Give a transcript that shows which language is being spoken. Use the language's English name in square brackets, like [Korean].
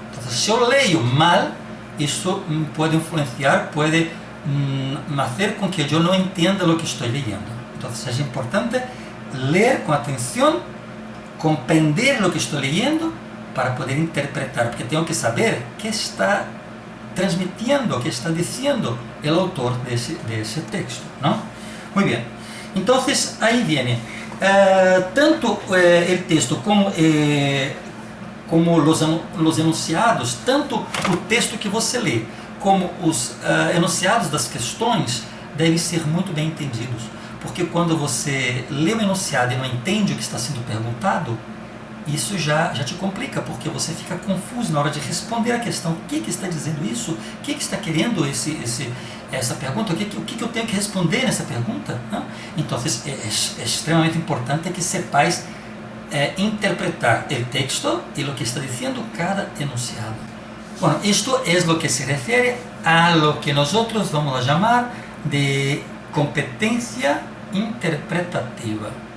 [Spanish] Entonces, si yo leo mal, eso puede influenciar, puede hacer con que yo no entienda lo que estoy leyendo. Entonces, es importante leer con atención, comprender lo que estoy leyendo para poder interpretar, porque tengo que saber qué está transmitiendo, qué está diciendo el autor de ese texto, ¿no? Muy bien, entonces ahí viene tanto el texto como los enunciados, [Portuguese] tanto o texto que você lê, como os enunciados das questões devem ser muito bem entendidos, porque quando você lê o enunciado e não entende o que está sendo perguntado, isso já te complica, porque você fica confuso na hora de responder a questão. O que está dizendo isso? O que está querendo essa pergunta? O que eu tenho que responder nessa pergunta? Não? Então, é extremamente importante que sepais interpretar o texto e o que está dizendo cada enunciado. [Spanish] Bueno, esto es lo que se refiere a lo que nosotros vamos a llamar de competencia interpretativa.